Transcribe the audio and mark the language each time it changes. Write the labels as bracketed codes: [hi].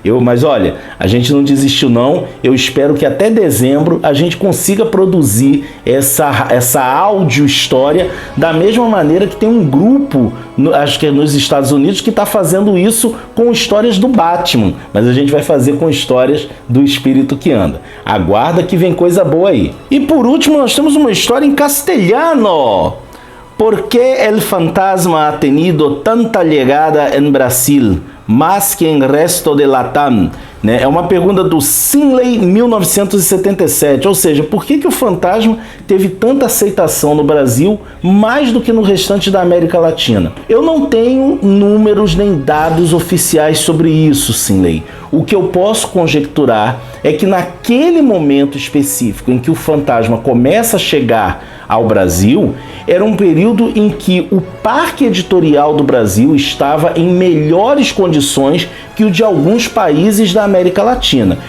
[pt] Mas olha, a gente não desistiu não, eu espero que até dezembro a gente consiga produzir essa áudio história da mesma maneira que tem um grupo, acho que é nos Estados Unidos, que está fazendo isso com histórias do Batman, mas a gente vai fazer com histórias do Espírito que Anda. Aguarda que vem coisa boa aí. E por último, nós temos uma história em castelhano. [es] ¿Por qué el fantasma ha tenido tanta llegada en Brasil, más que en resto de Latam? [pt] É uma pergunta do Sinley 1977, ou seja, por que o Fantasma teve tanta aceitação no Brasil mais do que no restante da América Latina? Eu não tenho números nem dados oficiais sobre isso, Sinley. O que eu posso conjecturar é que naquele momento específico em que o Fantasma começa a chegar ao Brasil, era um período em que o parque editorial do Brasil estava em melhores condições que o de alguns países da América Latina.